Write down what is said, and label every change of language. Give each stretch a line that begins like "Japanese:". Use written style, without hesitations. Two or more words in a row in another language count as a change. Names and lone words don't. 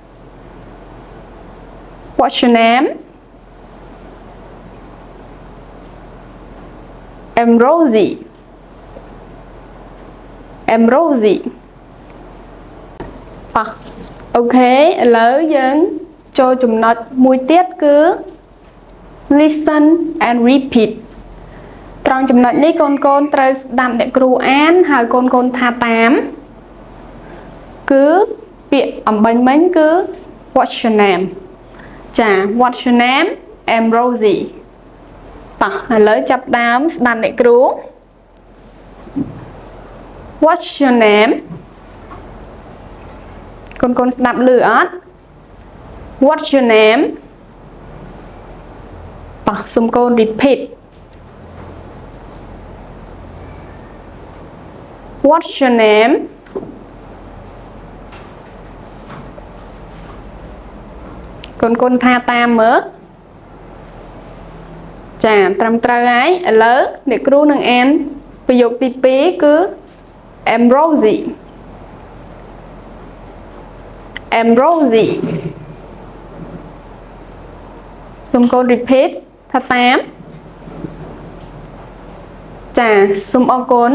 English: I'm Rosie
Khmer: ប៉ះអូខេឥឡូវយើងចូលចំណុចមួយទៀតគឺ
English: Listen and repeat
Khmer: ត្រ ង់ចំណុចនេះកូនត្រូវស្ដាប់អ្នកគ្រូអានហើយកូនថាតាមគឺពាក្យអំបញ្ញមិញគឺ
English: What's your name
Khmer: ចា
English: What's your name I'm Rosie
Khmer: តោះឥឡូវចាប់ដើមស្ដាប់អ្នកគ្រូ
English: What's your name
Khmer: កូនស្ដាប់ឮអត់
English: What's your name
Khmer: តោះសូមកូន repeat
English: What's your name
Khmer: កូនថាតាមមើលចាត្រឹមត្រូវហើយឥឡូវអ្នកគ្រូនឹងអានប្រយោគទី2គឺ I'm Rosie សូមកូន repeat ថាតាមចាសូមអរគុណ